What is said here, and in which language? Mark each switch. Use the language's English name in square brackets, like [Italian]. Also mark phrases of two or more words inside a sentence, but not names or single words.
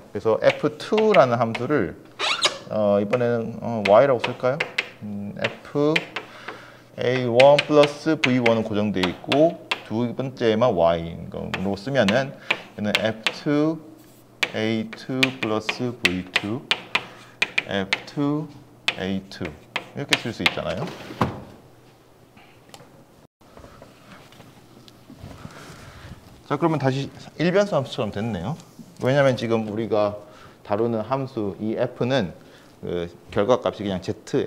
[Korean] 그래서 f2라는 함수를 이번에는 y라고 쓸까요? f a1 플러스 v1은 고정되어 있고 두 번째만 y인 걸로 쓰면은 얘는 f2 a2 플러스 v2 f2 a2 이렇게 쓸 수 있잖아요. 자, 그러면 다시 일변수 함수처럼 됐네요. 왜냐하면 지금 우리가 다루는 함수 이 f는 그 결과값이 그냥 z예요.